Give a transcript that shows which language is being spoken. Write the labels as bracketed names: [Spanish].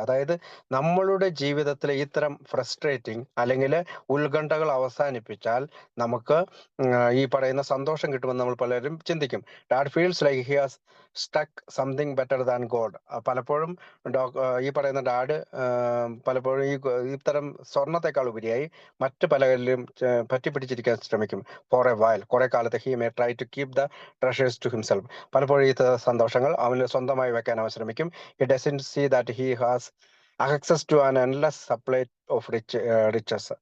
[Malayalam] അതായത് നമ്മളുടെ ജീവിതത്തിലെ ഇത്തരം ഫ്രസ്ട്രേറ്റിംഗ് അല്ലെങ്കിൽ ഉത്കണ്ഠകൾ അവസാനിപ്പിച്ചാൽ നമുക്ക് ഈ പറയുന്ന സന്തോഷം കിട്ടുമെന്ന് നമ്മൾ പലരും ചിന്തിക്കും. [English] Dad feels like he has stuck something better than God. [Malayalam] പലപ്പോഴും ഈ പറയുന്ന ഡാഡ് പലപ്പോഴും ഇത്തരം സ്വർണത്തെക്കാൾ ഉപരിയായി മറ്റു പലരിലും പറ്റിപ്പിടിച്ചിരിക്കാൻ ശ്രമിക്കും. [English] for a while, [Malayalam] കുറെ കാലത്ത് [English] he may try to keep the treasures to himself. [Malayalam] പലപ്പോഴും ഈ സന്തോഷങ്ങൾ അവന് സ്വന്തമായി വെക്കാൻ അവൻ ശ്രമിക്കും. [English] He doesn't see that he has access to an endless supply of riches.